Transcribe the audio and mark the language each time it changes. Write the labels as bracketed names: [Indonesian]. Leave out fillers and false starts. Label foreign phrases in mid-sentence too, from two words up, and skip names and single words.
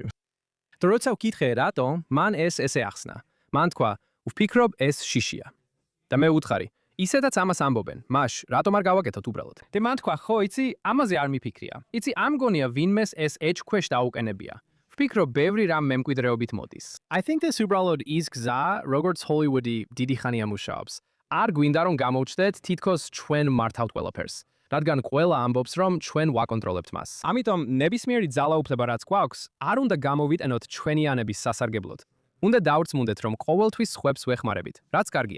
[Georgian] და როცა ვკითხე რატო, მან ესე ახსნა. მან თქვა, ვფიქრობ ეს შიშია. და მე ვუთხარი, ისედაც ამას ამბობენ, მაშ, რატომ არ გავაკეთოთ უბრალოდ? და მან თქვა, ხო, იცი, ამაზე არ მიფიქრია. იცი, ამ გონია ვინმეს ეს ეჭქვეშ დაუყენებია. ვფიქრობ, ბევრი რამ მემკვიდრეობით მოდის. [English] I think this [Georgian] უბრალოდ ის გზა, როგორც ჰოლივუდი დიდი ხანია მუშაობს. არ გვინდა რომ გამოვჩნდეთ თითქოს ჩვენ მართავთ ყველაფერს. რადგან ყველა ამბობს, რომ ჩვენ ვაკონტროლებთ მას. ამიტომ ნებისმიერი ძალაუფლება რაც გვაქვს, არ უნდა გამოვიტანოთ ჩვენიანების სასარგებლოდ. უნდა დავრწმუნდეთ, რომ ყოველთვის სხვებს ვეხმარებით, რაც კარგია.